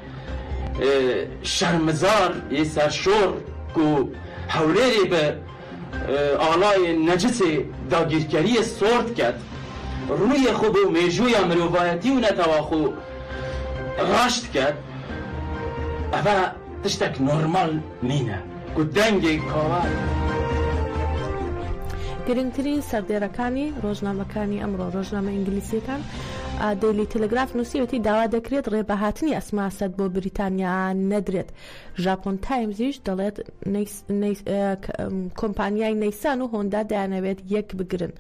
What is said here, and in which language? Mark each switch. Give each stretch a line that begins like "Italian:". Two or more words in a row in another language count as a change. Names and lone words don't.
Kurdish: şermizar yê serşor ku hewlêrê bi alayê necisê dagîrkeriyê sor diket rûyê xwe bi mêjûya mirovayetî û neteva xwe raş diket ev tiştek normal nîne ku dengê kawa
Central Kurdish: گرنگترین سەردێڕەکانی ڕۆژنامەکانی ئەمڕۆ ڕۆژنامە ئینگلیسیەکان دەیلی تەلگراف نووسیوەتی داوا دەکرێت ڕێبەهاتنی ئەسماسەد بۆ بریتانیا نەدرێت. ژاپۆن تایمزیش دەڵێت کۆمپانیای نەیسان و هۆندا دەیانەوێت یەک بگرن.